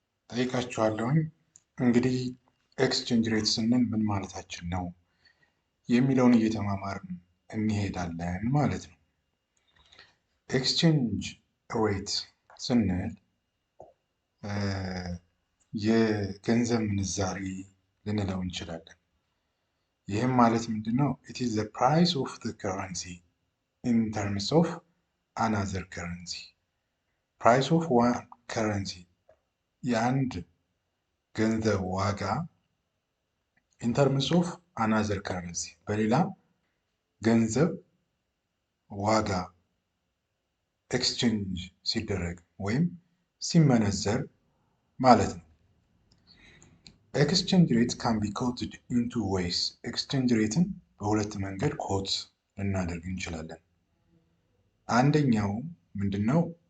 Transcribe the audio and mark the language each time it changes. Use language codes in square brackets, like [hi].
[am] ጠይቃችኋለሁኝ። እንግዲህ ኤክስቼንጅ ሬት ስንል ምን ማለታችን ነው የሚለውን እየተማማርን እንሄዳለን ማለት ነው። ኤክስቼንጅ ሬት ስንል የገንዘብ ምንዛሪ ልንለው እንችላለን። ይህም ማለት ምንድነው? [en] it is the price of the currency in terms of another currency. price of one currency [am] የአንድ ገንዘብ ዋጋ [en] in terms of another currency [am] በሌላ ገንዘብ ዋጋ ኤክስቼንጅ ሲደረግ ወይም ሲመነዘር ማለት ነው። [en] ኤክስቼንጅ ሬት ካን ቢ ኮትድ ኢን ቱ ዌይስ። [am] ኤክስቼንጅ ሬትን በሁለት መንገድ ኮት ልናደርግ እንችላለን። አንደኛው ምንድነው?